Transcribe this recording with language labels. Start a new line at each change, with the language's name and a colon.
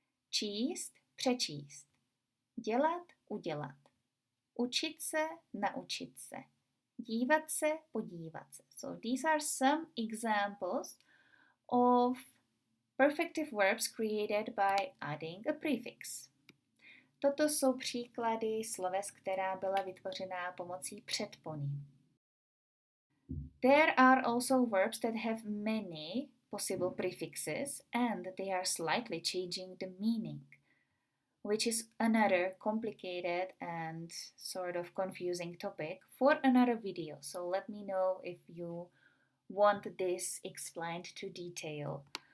Czech: Číst, přečíst. Dělat, udělat. Učit se, naučit se. Dívat se, podívat se.
English: So these are some examples of perfective verbs created by adding a prefix.
Czech: Toto jsou příklady sloves, která byla vytvořená pomocí předpony.
English: There are also verbs that have many possible prefixes and they are slightly changing the meaning, which is another complicated and sort of confusing topic for another video. So let me know if you want this explained to detail.